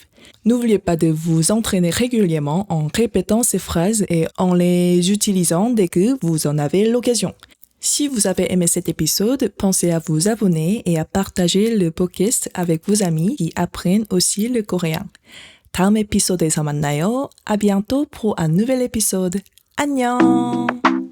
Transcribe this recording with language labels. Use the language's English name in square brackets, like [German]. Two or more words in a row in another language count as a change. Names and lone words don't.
[French] N'oubliez pas de vous entraîner régulièrement en répétant ces phrases et en les utilisant dès que vous en avez l'occasion. Si vous avez aimé cet épisode, pensez à vous abonner et à partager le podcast avec vos amis qui apprennent aussi le coréen. [Korean] 다음 에피소드에서 만나요. [French] À bientôt pour un nouvel épisode. [Korean] 안녕!